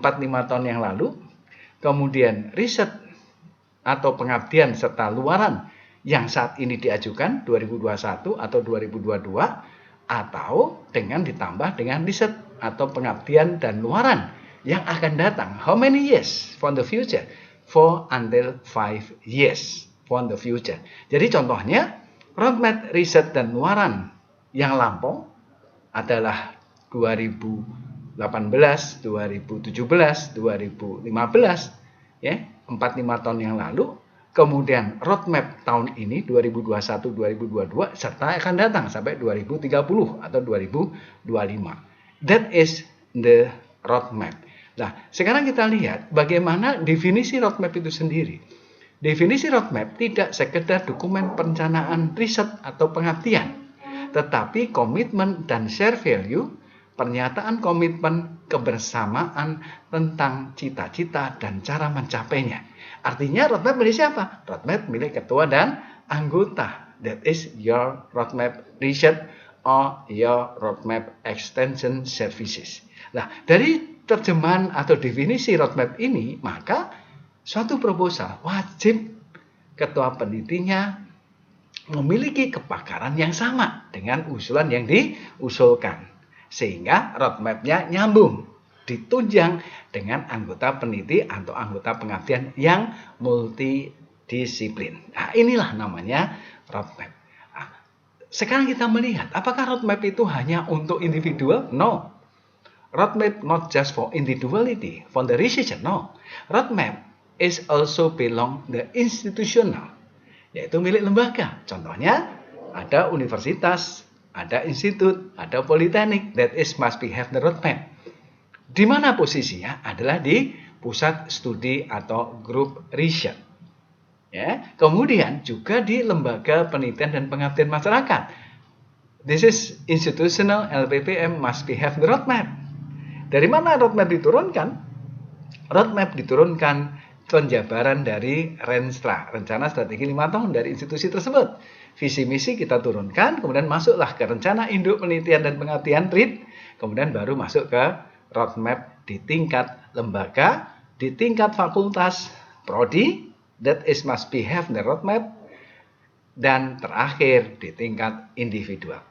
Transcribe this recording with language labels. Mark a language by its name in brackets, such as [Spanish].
[Indonesian] 4-5 tahun yang lalu. Kemudian riset atau pengabdian serta luaran yang saat ini diajukan 2021 atau 2022 atau dengan ditambah dengan riset atau pengabdian dan luaran yang akan datang. [English] How many years for the future? 4 until 5 years for the future. [Indonesian] Jadi contohnya roadmap riset dan luaran yang lampau adalah 2018, 2017, 2015, ya, 4-5 tahun yang lalu. Kemudian roadmap tahun ini 2021, 2022 serta akan datang sampai 2030 atau 2025. [English] That is the roadmap. [Indonesian] Nah, sekarang kita lihat bagaimana definisi roadmap itu sendiri. Definisi roadmap tidak sekedar dokumen perencanaan riset atau pengabdian, tetapi komitmen dan share value, pernyataan komitmen kebersamaan tentang cita-cita dan cara mencapainya. Artinya roadmap milik siapa? Roadmap milik ketua dan anggota. [English] That is your roadmap research or your roadmap extension services. [Indonesian] Nah, dari terjemahan atau definisi roadmap ini, maka suatu proposal wajib ketua penelitinya memiliki kepakaran yang sama dengan usulan yang diusulkan. Sehingga roadmap-nya nyambung, ditunjang dengan anggota peneliti atau anggota pengabdian yang multidisiplin. Nah, inilah namanya roadmap. Nah, sekarang kita melihat, apakah roadmap itu hanya untuk individual? [English] No. Roadmap not just for individuality, for the researcher, no. Roadmap is also belong the institutional, [Indonesian] yaitu milik lembaga. Contohnya ada universitas, ada institut, ada politeknik. [English] That is must be have the roadmap. [Indonesian] Di mana posisinya? Adalah di pusat studi atau grup riset. Ya, kemudian juga di lembaga penelitian dan pengabdian masyarakat. [English] This is institutional LPPM must be have the roadmap. [Indonesian] Dari mana roadmap diturunkan? Roadmap diturunkan penjabaran dari Renstra, rencana strategi 5 tahun dari institusi tersebut. Visi misi kita turunkan, kemudian masuklah ke rencana induk penelitian dan pengabdian RID, kemudian baru masuk ke roadmap di tingkat lembaga, di tingkat fakultas, prodi, [English] that is must be have the roadmap, [Indonesian] dan terakhir di tingkat individual.